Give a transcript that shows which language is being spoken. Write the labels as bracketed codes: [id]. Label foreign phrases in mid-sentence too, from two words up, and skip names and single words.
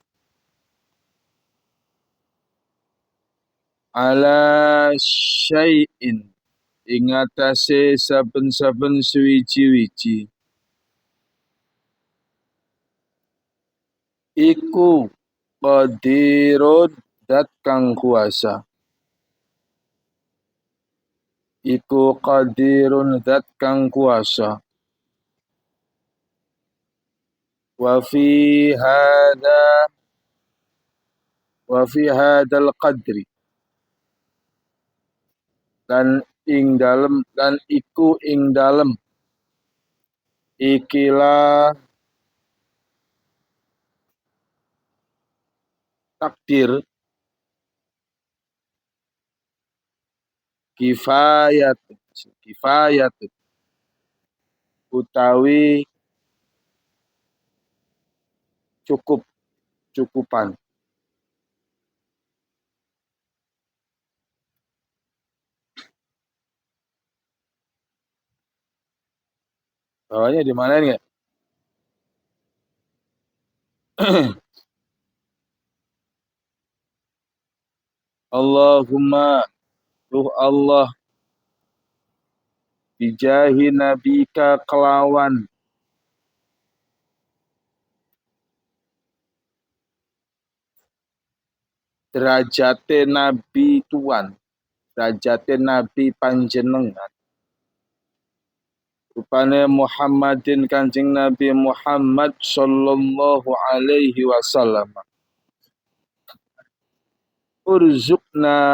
[ar] على شيء [jv] ing atase saben-saben suwiji-wiji iku qadirun dat kang kuasa iku qadirun dat kang kuasa [ar] وفي هذا القدر [jv] dan iku ing dalem ikilah takdir kifayat utawi cukupan [id] bawahnya di mana nih? [ar] اللهم روح الله بجاه نبيك kelawan [jv] derajate nabi tuan derajate nabi panjenengan rupane Muhammadin Kanjeng Nabi Muhammad [ar] صلى الله عليه وسلم [jv] urzukna